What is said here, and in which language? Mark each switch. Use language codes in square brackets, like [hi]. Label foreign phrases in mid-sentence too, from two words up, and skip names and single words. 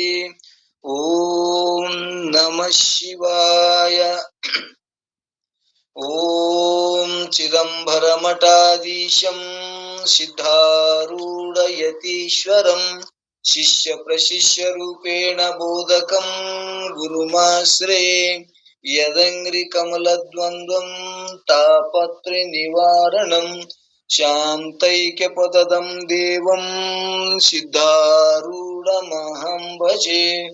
[sa] ಓಂ ನಮಃ ಶಿವಾಯ. ಓಂ ಚಿದಂಬರಮಠಾಧೀಶಂ ಸಿದ್ಧಾರೂಢಯತೀಶ್ವರಂ ಶಿಷ್ಯ ಪ್ರಶಿಷ್ಯ ರೂಪೇಣ ಬೋಧಕಂ ಗುರುಮಾಶ್ರಯೇ. ಯದಂಗ್ರಿ ಕಮಲದ್ವಂದ್ವಂ ತಾಪತ್ರೆ ನಿವಾರಣಂ ಶಾಂತೈಕ್ಯ ಪದದಂ ದೇವಂ ಸಿದ್ಧಾರೂಢಮಹಂ ಭಜೆ.